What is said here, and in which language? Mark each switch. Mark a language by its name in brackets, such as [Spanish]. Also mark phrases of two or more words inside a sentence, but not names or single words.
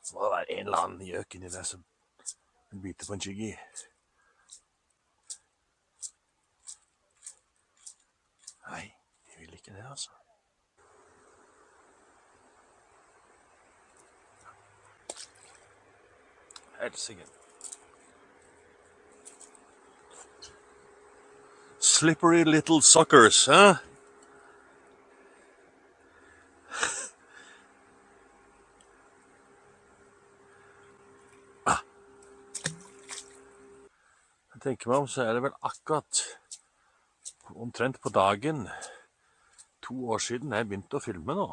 [Norwegian] Så må det være en eller annen gjøk inni der som biter på en chiggy. Nei, jeg vil ikke det, altså. Helsike. [English] Slippery little suckers, [Norwegian] hæ? Jeg tenker meg om, så er det vel akkurat omtrent på dagen 2 år siden jeg begynte å filme nå.